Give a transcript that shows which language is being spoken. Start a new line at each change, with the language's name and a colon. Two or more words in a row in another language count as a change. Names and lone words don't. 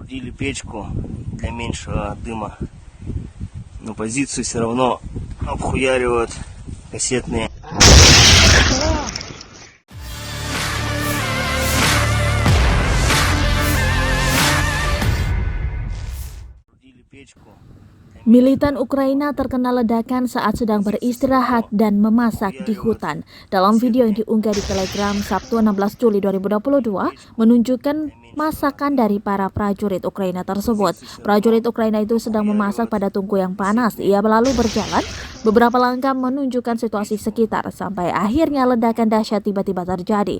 Russian: Соорудили печку для меньшего дыма, но позицию все равно обхуяривают кассетные. Соорудили печку.
Indonesian: Militan Ukraina terkena ledakan saat sedang beristirahat dan memasak di hutan. Dalam video yang diunggah di Telegram Sabtu 16 Juli 2022 menunjukkan masakan dari para prajurit Ukraina tersebut. Prajurit Ukraina itu sedang memasak pada tungku yang panas. Ia lalu berjalan beberapa langkah menunjukkan situasi sekitar sampai akhirnya ledakan dahsyat tiba-tiba terjadi.